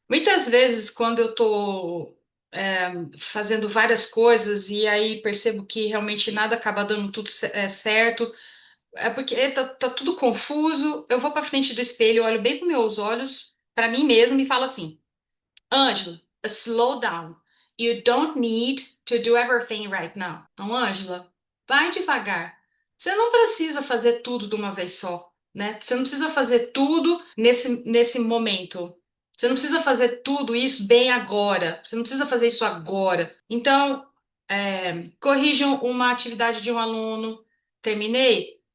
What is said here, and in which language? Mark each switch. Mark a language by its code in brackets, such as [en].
[pt] Muitas vezes, quando eu tô fazendo várias coisas e aí percebo que realmente nada acaba dando tudo certo, é porque tá tudo confuso. Eu vou para frente do espelho, olho bem com meus olhos, para mim mesma e falo assim: Ângela, [en] slow down. You don't need to do everything right now. [pt] Então, Ângela, vai devagar. Você não precisa fazer tudo de uma vez só, né? Você não precisa fazer tudo nesse momento. Você não precisa fazer tudo isso bem agora. Você não precisa fazer isso agora. Então, corrijam uma atividade de um aluno. Terminei?